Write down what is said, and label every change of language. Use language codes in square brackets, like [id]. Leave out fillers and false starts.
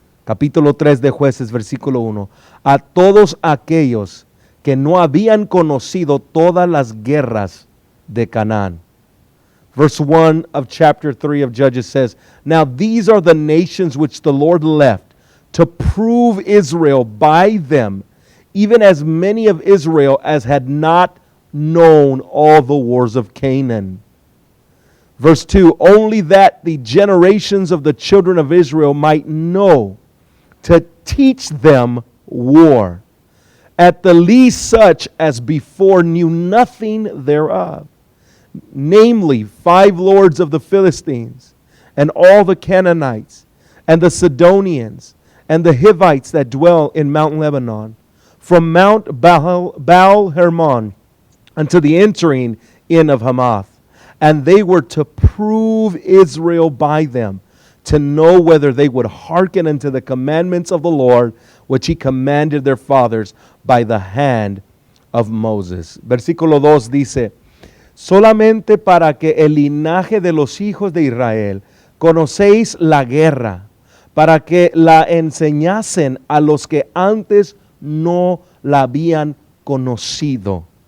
[es] Capítulo 3 de Jueces, versículo 1. A todos aquellos que no habían conocido todas las guerras de Canaán. [en] Verse 1 of chapter 3 of Judges says, Now these are the nations which the Lord left to prove Israel by them, even as many of Israel as had not known all the wars of Canaan. Verse 2, only that the generations of the children of Israel might know to teach them war, at the least such as before knew nothing thereof, namely 5 lords of the Philistines, and all the Canaanites, and the Sidonians, and the Hivites that dwell in Mount Lebanon, from Mount Baal Hermon unto the entering in of Hamath. And they were to prove Israel by them, to know whether they would hearken unto the commandments of the Lord, which he commanded their fathers by the hand of Moses. [es] Versículo 2 dice, solamente para que el linaje de los hijos de Israel conocéis la guerra, para que la enseñasen a los que antes no la habían conocido.